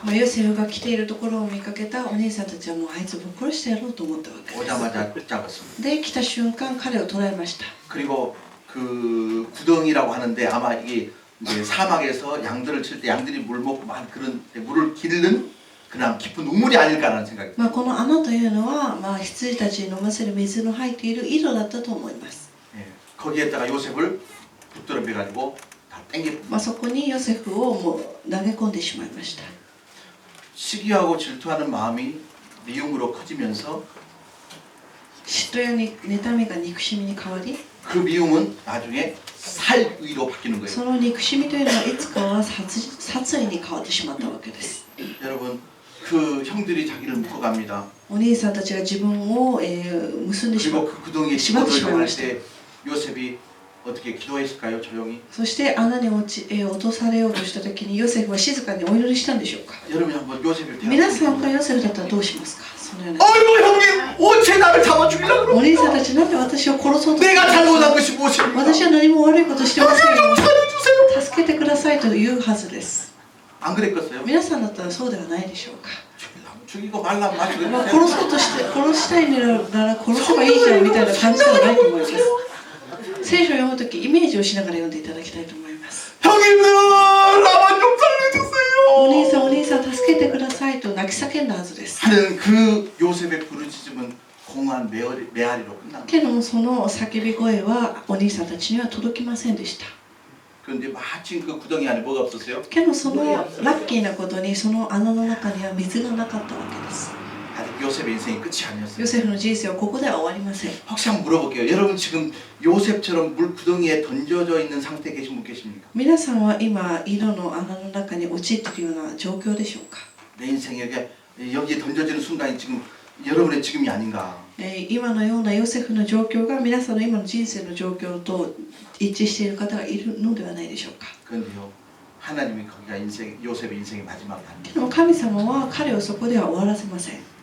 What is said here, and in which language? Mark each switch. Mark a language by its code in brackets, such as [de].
[ja] ヨセフが来ているところを見かけたお兄さんたちはもうあいつを殺してやろうと思ったわけです。 [ko] 오자마자 잡았습니다. [ja] で、来た瞬間彼を捕らえました。 [ko] 그리고 그 구덩이라고 하는데 아마 이게 이제 사막에서 양들을 칠 때 양들이 물 먹고 막 그런 물을 기르는 그냥 깊은 우물이 아닐까라는 생각이. [ja] この穴というのは、羊たちに飲ませる水の入っている井戸だったと思います。 [ko] 예, 거기에다가 요셉을 붙들어 가지고 다 땡겨. [ja] そこにヨセフをもう投げ込んでしまいました。 [ko] 시기하고 질투하는 마음이 미움으로 커지면서 [ja] 嫉妬や妬みが憎しみに変わり、 [ko] 그 미움은 나중에 살의로 바뀌는 거예요. [ja] その憎しみというのはいつかは殺意に変わってしまったわけです。 [ko] 여러분 그 형들이 자기를 묶어갑니다. [ja] お兄さんたちが自分を、結んでしま [ko] 그리고 [ja] う。 [ko] 그 구덩이에 집어넣으려고 할 때 요셉이 어떻게 기도했을까요? 조용히. [ja] そして穴に落とされようとした時にヨセフは静かにお祈りしたんでしょうか。 [ko] 여러분이 한번 요셉을 [ja] 皆さんがヨセフだったらどうしますか。そのような [ko] 아이고 형님 어째 나를 잡아 죽이려고 그러고 [ja] お兄さんたちなんで私を殺そうと [ko] 내가 잘못한 것이 무엇입니까? [ja] 私は何も悪いことしてませんよ。 [ko] 살려주세요. [ja] 助けてくださいと言うはずです。 [ko] 안 그랬겠어요? [ja] 皆さんだったらそうではないでしょうか。 [ko] 죽이고 말라면 말 [ja] 殺 [ko] 죽였어요. [ja] そうとして殺したいなら殺せばいいじゃんみたいな感じではないと思います。聖書を読むときイメージをしながら読んでいただきたいと思います。 [ko] 형님들 나만 좀 [ja] お兄 [ko] 살려주세요. [ja] さんお兄さん助けてくださいと泣き叫んだはずです。 [ko] 하는 그 요셉의 부르짖음은 공허한 메아리로 끝납니다. [ja] けどもその叫び声はお兄さんたちには届きませんでした。 [ko] 그런데 마침 그 구덩이 안에 뭐가 없었어요? [ja] けどそのラッキーなことにその穴の中には水がなかったわけです。 [ko] 아직 요셉의 인생이 끝이 아니었어요. [ja] ヨセフの人生はここでは終わりません。 [ko] 혹시 한번 물어볼게요. 여러분 지금 요셉처럼 물 구덩이에 던져져 있는 상태에 계신 분 계십니까? [ja] 皆さんは今井戸の穴の中に陥っているような状況でしょうか。 [ko] 내 인생에게 여기에 던져지는 순간이 지금 여러분의 지금이 아닌가? [ja] 今のようなヨセフの状況が皆さんの今の人生の状況と一致している方がいるのではないでしょうか。 [ko] 그런데요, 하나님이 거기가 인생 요셉의 인생의 마지막이 아닙니다. [ja] でも神様は彼をそこでは終わらせません。